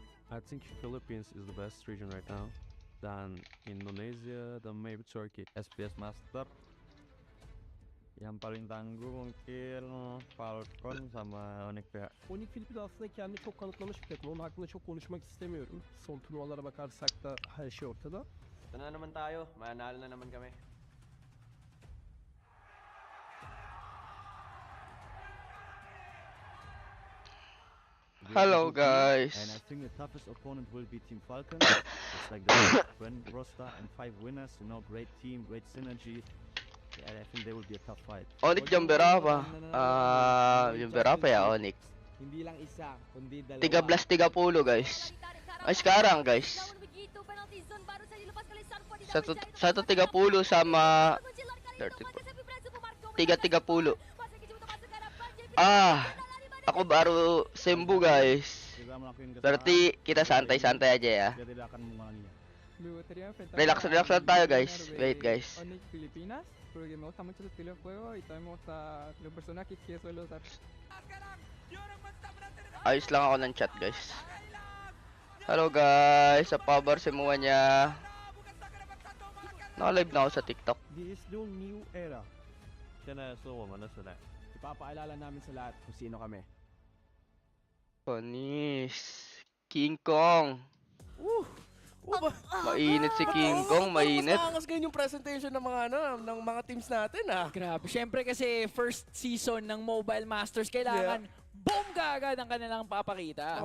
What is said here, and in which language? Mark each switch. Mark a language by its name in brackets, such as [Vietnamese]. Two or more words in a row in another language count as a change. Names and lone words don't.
[English] I think Philippines is the best region right now. Then Indonesia, then maybe Turkey. SPS Master. [Indonesian] Yang paling tangguh mungkin Falcon sama Onyx ya. [Turkish] Onyx Philippines aslında kendini çok kanıtlamış bir takım. Onun hakkında çok konuşmak istemiyorum. Son turnuvalara bakarsak da her şey ortada. [Filipino] Ito na naman tayo. Mananalo na naman kami. [English] Hello guys. And I think the toughest opponent will be Team Falcon. It's like the twin roster and 5 winners, you know, great team, great synergy. And I think they will be a tough fight. [Indonesian] Onyx yung berapa? Yung berapa ya Onyx? [Filipino] Hindi lang isa, kundi dalawa. [Indonesian] 13-30 guys. Ay sekarang guys. 130 sama 330. Ako baru sembuh guys. Berarti kita santai-santai aja ya. Dia tidak akan mengulanginya. [Filipino] Relax lang tayo guys. Wait guys. [Spanish] Onyx Filipinas, porque me gusta mucho su estilo de juego y también me gusta los personajes que suelo usar. [Filipino] Ayos lang ako ng chat guys. [English] Hello guys, [Indonesian] apa kabar semuanya? [Filipino] Naka-live na ako sa TikTok. [English] This is the new era. [Chinese] 现在是我们的时代。 [Filipino] Ipapaalala namin sa lahat kung sino kami. Panis. King Kong. Mainit si King Kong, mainit. Angas ganyan yung presentation ng mga ng mga teams natin Grabe. Siyempre kasi [English] first season [Filipino] ng Mobile Masters, kailangan bongga agad ang kanilang papakita.